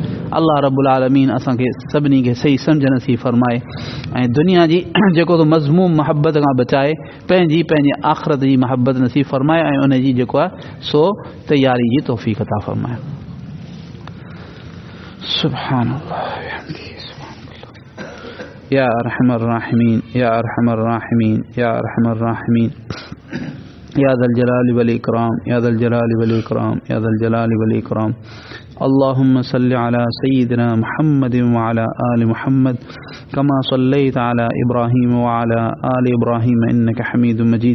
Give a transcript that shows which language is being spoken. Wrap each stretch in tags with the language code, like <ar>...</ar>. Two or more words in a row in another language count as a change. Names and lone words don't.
<ar>الله رب العالمين</ar> <sd>असांखे सभिनी खे सही सम्झ नसीब फरमाए ऐं दुनिया जी जेको त मज़मूम मोहब्बत खां बचाए, पंहिंजी आख़िरत जी मोहब्बत नसीब फरमाए ऐं उन जी जेको आहे सो तैयारी जी तौफ़ीक़ अता फरमाए।</sd> <ar>سبحان الله يا أرحم الراحمين يا أرحم الراحمين يا أرحم الراحمين يا ذا الجلال والإكرام يا ذا الجلال والإكرام يا ذا الجلال والإكرام. اللهم صل على سيدنا محمد وعلى آل محمد كما صليت على إبراهيم وعلى آل إبراهيم إنك حميد مجيد.</ar>